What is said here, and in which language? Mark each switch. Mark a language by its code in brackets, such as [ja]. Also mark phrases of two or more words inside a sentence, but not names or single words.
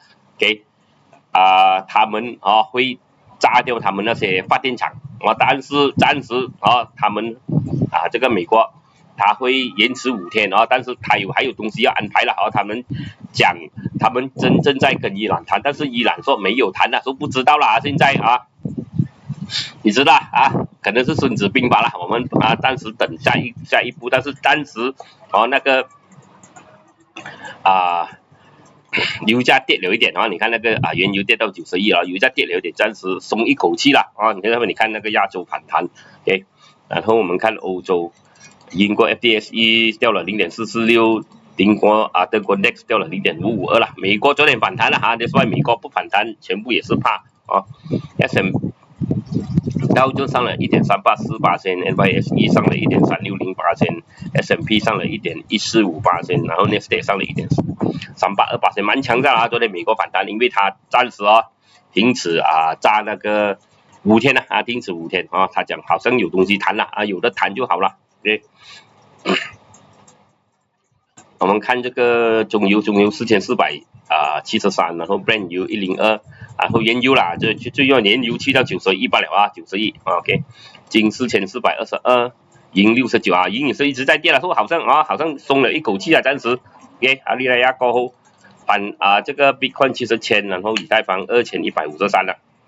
[zh] OK 他們會炸掉他們那些發電廠但是暫時他們這個美國他會延遲5天但是他還有東西要安排了他們講他們真正在跟伊朗談，但是伊朗說沒有談說不知道了現在你知道可能是孫子兵法了，我們暫時等下一步，但是暫時那個油價跌了一點你看那個原油跌到91了，油價跌了一點，暫時鬆一口氣了你看那個亞洲反彈 OK 然後我們看歐洲，英國 FTSE 掉了 0.446%， 德國 DAX 掉了 0.552% 了，美國昨天反彈了 [en] that's why [zh] 美國不反彈全部也是怕道就上了 1.384%，NYSE 上了 1.360%， S&P 上了 1.145%， 然後 Nasdaq 上了 1.382%， 蠻強的昨天美國反彈，因為它暫時停止炸那個5天停止5天他講好像有東西談了有的談就好了對我們看這個中油4473然後 Brent 油102然後原油啦最要原油去到91罷了91 OK 金4422銀69銀也是一直在跌了，說好像鬆了一口氣暫時 OK 利來亞過後這個 Bitcoin 70,000然後以太坊2153了